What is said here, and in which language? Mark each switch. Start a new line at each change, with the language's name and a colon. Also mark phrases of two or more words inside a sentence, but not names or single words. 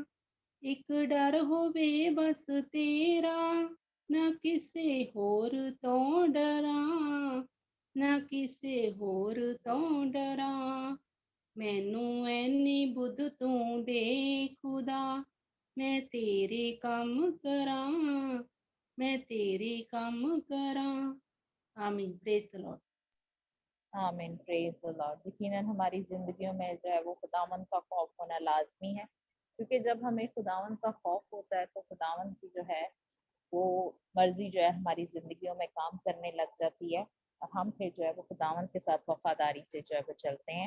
Punjabi: ਇੱਕ ਡਰ ਹੋਵੇ ਬਸ ਤੇਰਾ, ਨਾ ਕਿਸੇ ਹੋਰ ਤੋਂ ਡਰਾਂ, ਨਾ ਕਿਸੇ ਹੋਰ ਤੋਂ ਡਰਾਂ। ਮੈਨੂੰ ਐਨੀ ਬੁੱਧ ਤੂੰ ਦੇ ਖ਼ੁਦਾ, ਮੈਂ ਤੇਰੇ ਕੰਮ ਕਰਾਂ, ਮੈਂ ਤੇਰੇ ਕੰਮ ਕਰਾਂ।
English: आमीन। praise the Lord. आमीन, praise the Lord.
Urdu: یقیناً ہماری زندگیوں میں جو ہے وہ خداوند کا خوف ہونا لازمی ہے، کیونکہ جب ہمیں خداوند کا خوف ہوتا ہے تو خداوند کی جو ہے وہ مرضی جو ہے ہماری زندگیوں میں کام کرنے لگ جاتی ہے، اور ہم پھر جو ہے وہ خداوند کے ساتھ وفاداری سے جو ہے وہ چلتے ہیں.